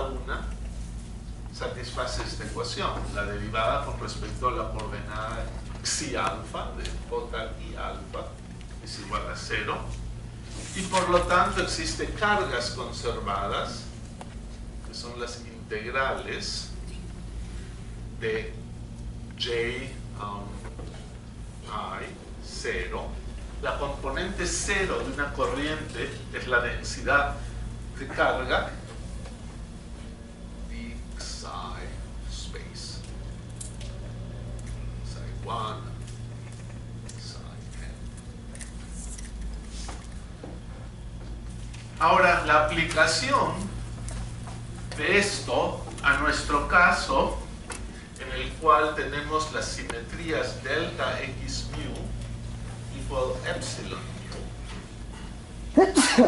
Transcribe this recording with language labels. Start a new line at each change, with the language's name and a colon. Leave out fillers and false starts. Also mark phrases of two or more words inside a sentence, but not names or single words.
Spanish: una satisface esta ecuación, la derivada con respecto a la coordenada psi alfa de j y alfa es igual a 0, y por lo tanto existen cargas conservadas, que son las integrales de j i 0. La componente 0 de una corriente es la densidad de carga, d psi space, psi 1, psi n. Ahora, la aplicación de esto a nuestro caso, en el cual tenemos las simetrías delta x mu igual epsilon mu.